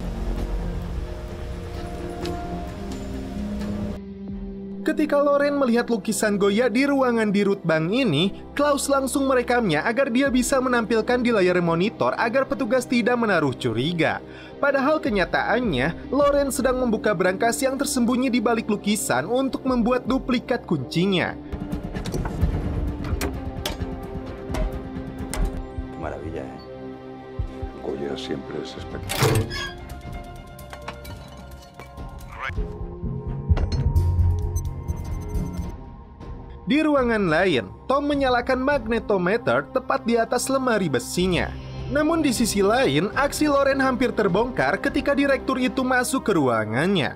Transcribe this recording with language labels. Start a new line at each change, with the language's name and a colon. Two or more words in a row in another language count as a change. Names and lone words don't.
Indonesian: Ketika Loren melihat lukisan Goya di ruangan di root bank ini, Klaus langsung merekamnya agar dia bisa menampilkan di layar monitor agar petugas tidak menaruh curiga. Padahal kenyataannya, Loren sedang membuka berangkas yang tersembunyi di balik lukisan untuk membuat duplikat kuncinya.
Spanish: Maravilla, ¿eh? Goya siempre es espectacular.
Indonesian: Di ruangan lain, Tom menyalakan magnetometer tepat di atas lemari besinya. Namun di sisi lain, aksi Loren hampir terbongkar ketika direktur itu masuk ke ruangannya.